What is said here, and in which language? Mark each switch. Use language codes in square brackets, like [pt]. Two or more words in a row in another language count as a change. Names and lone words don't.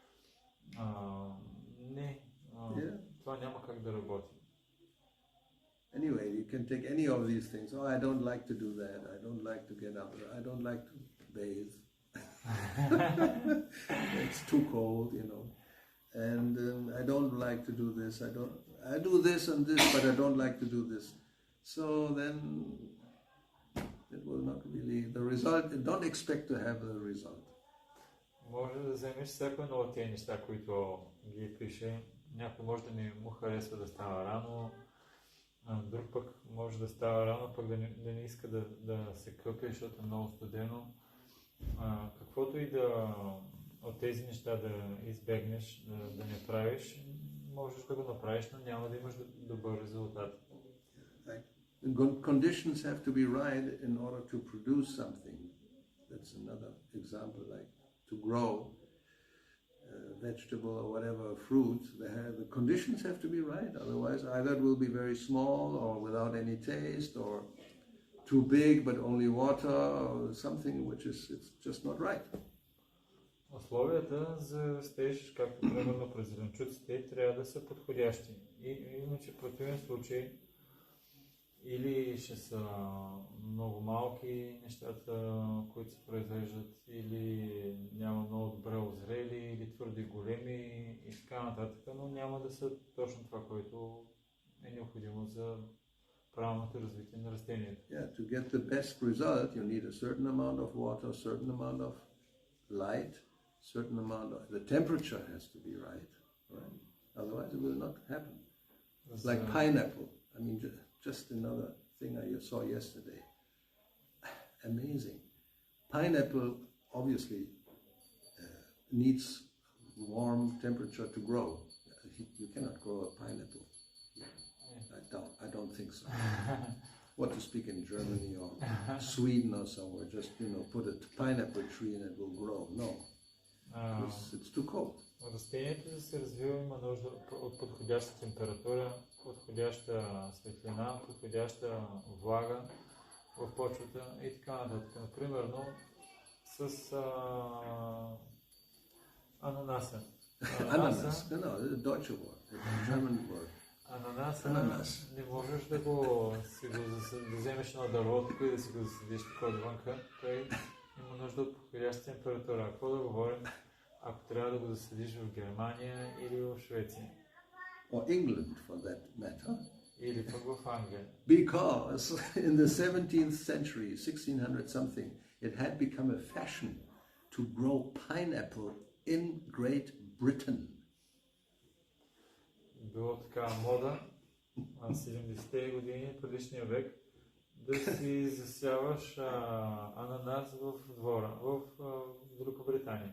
[bg] Това няма как да работи. [en] Anyway, you can take any of these things. Oh, I don't like to do that. I don't like to get up. I don't like to bathe. It's too cold, you know. And I don't like to do this. I do this and this, but I don't like to do this. So then it will not really, the result, don't expect to have the result. [bg] Може да вземеш всяко едно от тези неща, които ги пише, Някой може да му харесва да става рано, друг пък може да става рано, пък да не иска да се къпе, защото е много студено. Каквото и да от тези неща да избегнеш, да не правиш, можеш да го направиш, но няма да имаш добър резултат. [en] Conditions have to be right in order to produce something. That's another example, like to grow vegetable or whatever fruit. The conditions have to be right, otherwise either it will be very small or without any taste, or too big but only water, or something which is it's just not right. [bg] Условията за растеж, както примерно през зеленчуците, трябва да са подходящи. Иначе в противен случай или ще са много малки нещата, които се произвеждат, или няма много добре озрели, или твърде големи и така нататък, но няма да са точно това, което е необходимо за правилното развитие на растението. [en] Yeah, to get the best result, you need a certain amount of water, a certain amount of light, certain amount of the temperature has to be right? Otherwise it will not happen. It's like pineapple. I mean, just another thing I saw yesterday. Amazing. Pineapple obviously needs warm temperature to grow. You cannot grow a pineapple. I don't think so. What to speak in Germany or Sweden or somewhere, just put a pineapple tree and it will grow. No. It's too cold. [bg] Растението за да се развива има нужда от подходяща температура, подходяща светлина, подходяща влага в почвата и така нататък. Например, с ананаса. [de] Ananas, genau, das ist ein deutscher Wort, ein [en] German word. [bg] Ананас. Не можеш да вземеш едно дърво и да си го засадиш такова отвънка. Той има нужда от подходяща температура. Какво да говорим, ако трябва да го засадиш в Германия или в Швеция? [en] Or England, for that matter. [bg] Или пък в Англия. [en] Because in the 17th century, 1600 something, it had become a fashion to grow pineapple in Great Britain. [bg] Било така мода на 70-те години, предишния век, да си засяваш ананас в двора, в Великобритания.